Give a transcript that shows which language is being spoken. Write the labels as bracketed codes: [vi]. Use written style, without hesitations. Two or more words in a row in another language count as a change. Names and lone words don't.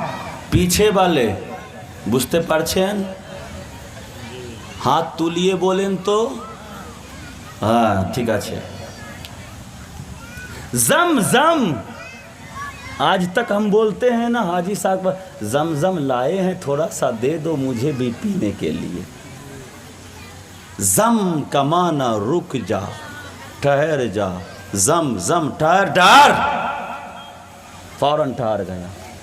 [ur] پیچھے والے [bn] বুঝতে পারছেন? হাত তুলিয়ে বলেন তো। হ্যাঁ ঠিক আছে। [ur] زم زم، آج تک ہم بولتے ہیں نا حاجی صاحب زمزم لائے ہیں تھوڑا سا دے دو مجھے بھی پینے کے لیے۔ زم کا معنی رک جا ٹھہر جا، زم زم ٹھہر ٹھہر، فوراً ٹھہر گیا۔